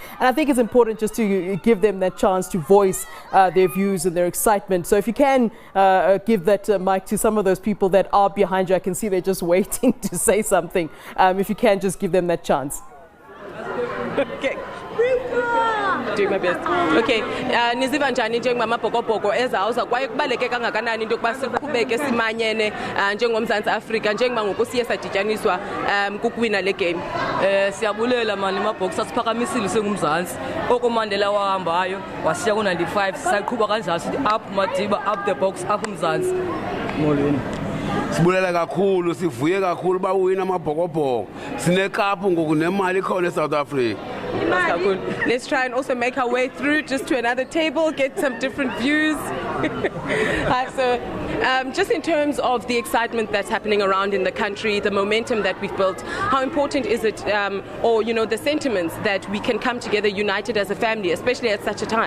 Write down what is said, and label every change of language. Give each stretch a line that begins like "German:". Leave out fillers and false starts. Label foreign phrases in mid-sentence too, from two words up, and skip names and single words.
English: And I think it's important just to give them that chance to voice their views and their excitement. So if you can give that mic to some of those people that are behind you, I can see they're just waiting to say something. If you can, just give them that chance. Okay. Doing my best.
Xhosa: Okay, niziva njani njengamabhokobhoko ezawuza kwaye kubaleke kangakanani into yokuba siqhubeke simanyene njengomzantsi Afrika njengoba ngoku siye sadityaniswa kukuwina le game. Siyabulela mani amabhokisi asiphakamisile sengumzantsi okomandela wahambayo wasiya ku-95 saqhuba kanjalo sithi up Madiba,
English: up the box,
Xhosa: up umzantsi. Molweni. Sibulela kakhulu, sivuye kakhulu ba uwina amabhokobhoko. Sinekaphu ngoku nemali ikhona eSouth Africa.
English: Let's try and also make our way through just to another table, get some different views. So just in terms of the excitement that's happening around in the country, the momentum that we've built, how important is it, or the sentiments that we can come together united as a family, especially at such a time?